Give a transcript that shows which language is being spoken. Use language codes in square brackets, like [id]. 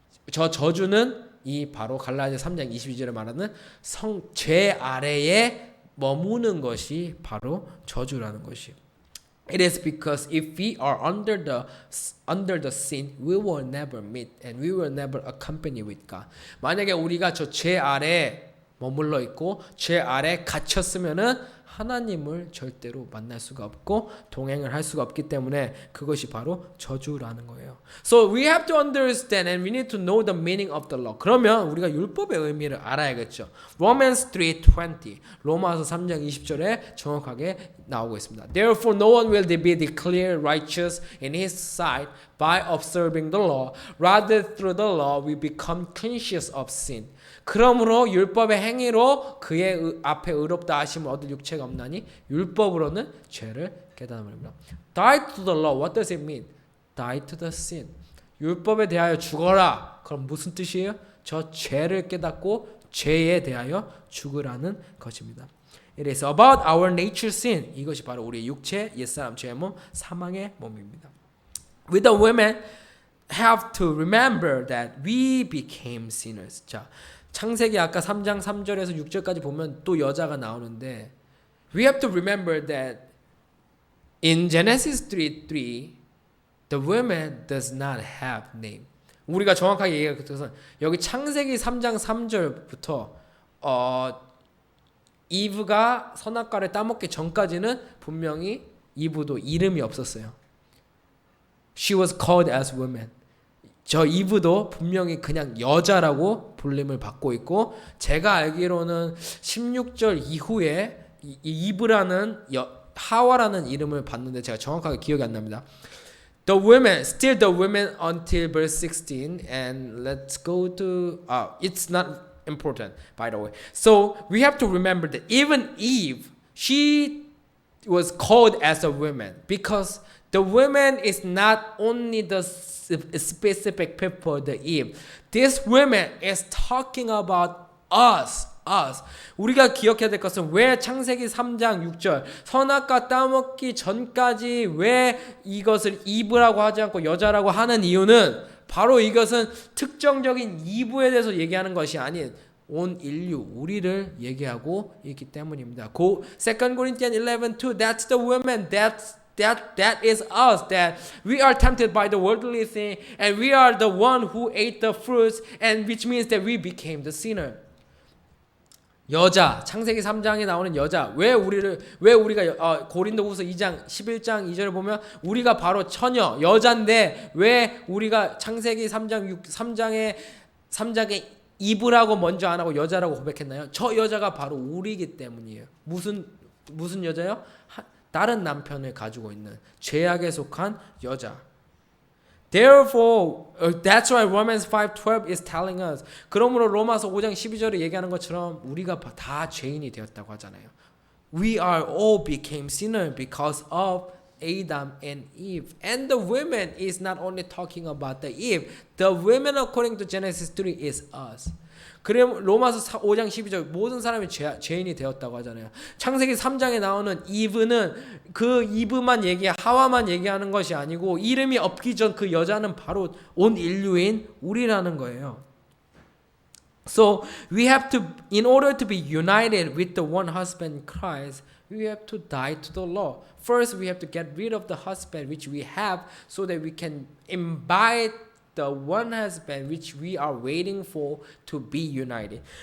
[ko] 저 저주는 이 바로 갈라디아 3장 22절에 말하는 죄 아래에 머무는 것이 바로 저주라는 것이에요. [en] It is because if we are under the sin, we will never meet and we will never accompany with God. [ko] 만약에 우리가 저 죄 아래 머물러 있고 죄 아래 갇혔으면은 하나님을 절대로 만날 수가 없고 동행을 할 수가 없기 때문에 그것이 바로 저주라는 거예요. [en] So we have to understand and we need to know the meaning of the law. [ko] 그러면 우리가 율법의 의미를 알아야겠죠. [en] Romans 3:20 [ko] 로마서 3장 20절에 정확하게 나오고 있습니다. [en] Therefore no one will be declared righteous in his sight by observing the law. Rather through the law we become conscious of sin. [ko] 그러므로 율법의 행위로 그의 앞에 의롭다 하심을 얻을 육체가 없나니 율법으로는 죄를 깨달음이라. [en] Die to the law. What does it mean? Die to the sin. [ko] 율법에 대하여 죽어라. 그럼 무슨 뜻이에요? 저 죄를 깨닫고 죄에 대하여 죽으라는 것입니다. [en] It is about our nature sin. [ko] 이것이 바로 우리의 육체, 옛사람, 죄의 몸, 사망의 몸입니다. [en] We the women have to remember that we became sinners. [ko] 자, 창세기 아까 3장 3절에서 6절까지 보면 또 여자가 나오는데 [en] we have to remember that in Genesis 3:3 the woman does not have name. [ko] 우리가 정확하게 얘기할 것은 여기 창세기 3장 3절부터 이브가 선악과를 따먹기 전까지는 분명히 이브도 이름이 없었어요. [en] She was called as woman. [ko] 저 이브도 분명히 그냥 여자라고 불림을 받고 있고 제가 알기로는 16절 이후에 이브라는 하와라는 이름을 받는데 제가 정확하게 기억이 안 납니다. [en] The women, still the women until verse 16 and let's go to it's not important by the way. So we have to remember that even Eve, she was called as a woman because the woman is not only the specific people, the Eve. This woman is talking about us. [ko] 우리가 기억해야 될 것은 왜 창세기 3장 6절 선악과 따먹기 전까지 왜 이것을 이브라고 하지 않고 여자라고 하는 이유는 바로 이것은 특정적인 이브에 대해서 얘기하는 것이 아닌 온 인류 우리를 얘기하고 있기 때문입니다. [en] 2 Corinthians 11:2 That's the woman that is us, that we are tempted by the worldly thing and we are the one who ate the fruits and which means that we became the sinner. [ko] 여자, 창세기 3장에 나오는 여자, 왜 우리가 고린도후서 2장 11장 2절을 보면 우리가 바로 처녀, 여잔데 왜 우리가 창세기 3장에 이브라고 먼저 안 하고 여자라고 고백했나요? 저 여자가 바로 우리이기 때문이에요. 무슨 여자요? 다른 남편을 가지고 있는 죄악에 속한 여자. [en] Therefore, that's why Romans 5:12 is telling us. [ko] 그러므로 로마서 5장 12절에 얘기하는 것처럼 우리가 다 죄인이 되었다고 하잖아요. [en] We are all became sinner because of Adam and Eve. And the women is not only talking about the Eve. The women according to Genesis 3 is us. [ko] 그래 로마서 5장 12절 모든 사람이 죄인이 되었다고 하잖아요. 창세기 3장에 나오는 이브는 그 이브만 하와만 얘기하는 것이 아니고 이름이 없기 전 그 여자는 바로 온 인류인 우리라는 거예요. [en] So we have to, in order to be united with the one husband Christ, we have to die to the law. First, we have to get rid of the husband which we have, so that we can imbibe the one husband which we are waiting for to be united.